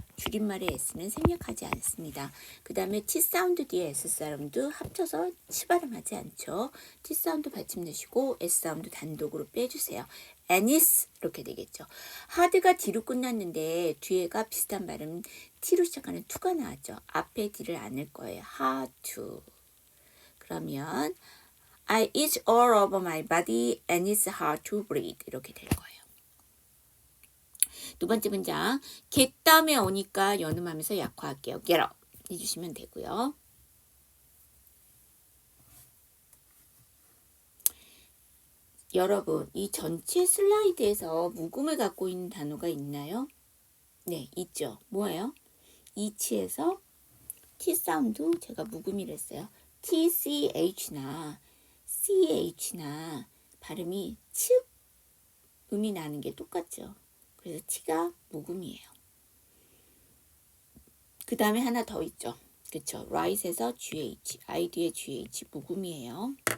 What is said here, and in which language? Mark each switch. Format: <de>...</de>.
<ko>줄임말의 S는 생략하지 않습니다. 그 다음에 T 사운드 뒤에 S 사운드 합쳐서 치 발음하지 않죠. T 사운드 받침 넣으시고 S 사운드 단독으로 빼주세요. 애니스 이렇게 되겠죠. 하드가 D로 끝났는데 뒤에가 비슷한 발음 T로 시작하는 To가 나왔죠. 앞에 D를 안 넣을 거예요.</ko> <en>hard to. 그러면 I itch all over my body and it's hard to breathe</en> <ko>이렇게 될 거예요. 두 번째 문장 get 다음에 오니까 연음하면서 약화할게요. get up 해주시면 되고요. 여러분 이 전체 슬라이드에서 묵음을 갖고 있는 단어가 있나요? 네 있죠. 뭐예요? 이치에서 T 사운드 제가 묵음이라 했어요. TCH나 CH나 발음이 치 음이 나는 게 똑같죠. 그래서 T가 묵음이에요. 그 다음에 하나 더 있죠. 그쵸? right에서 GH, ID의 GH 묵음이에요.</ko>